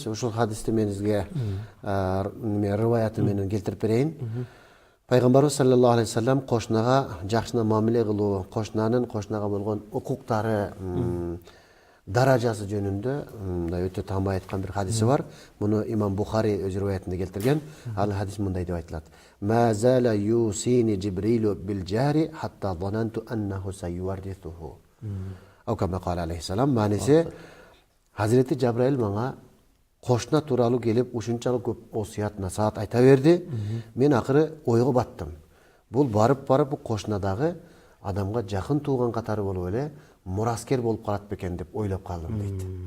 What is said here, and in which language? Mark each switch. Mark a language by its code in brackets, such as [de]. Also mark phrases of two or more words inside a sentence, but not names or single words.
[ky] Ушул хадисти мен сизге рываяты менен келтирип берейин. Пайгамбарыбыз [ar] صلى الله عليه وسلم [ky] кошунага жакшына мамиле кылуу, кошунага болгон укуктары, даражасы жөнүндө мындай өтө таамай айткан бир хадиси бар. Муну имам Бухари өз рываятында келтирген. Ал хадис мындай деп айтылат: [ar] "ما زال يوصيني جبريل بالجار حتى ظننت أنه سيورثه." أو كما قال عليه السلام. [ky] Мааниси, Hazreti Cebrail мага кошуна тууралуу келип ушунчалык көп осуят насаат айта берди. Мен акыры ойго баттым. Бул барып кошунадагы адамга жакын тууган катары болуп эле мураскер болуп калат бекен деп ойлоп калдым дейт.